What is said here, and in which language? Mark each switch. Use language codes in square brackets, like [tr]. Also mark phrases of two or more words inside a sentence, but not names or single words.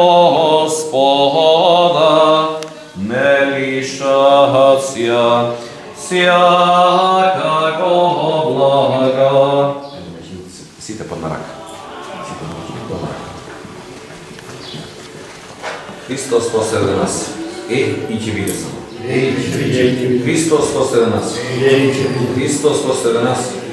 [cu] Господа, не лишаться всякого блага. [mk] Сите под нарак. Христос посреди нас. И ќе биде само. Христос посреди нас. Христос посреди нас.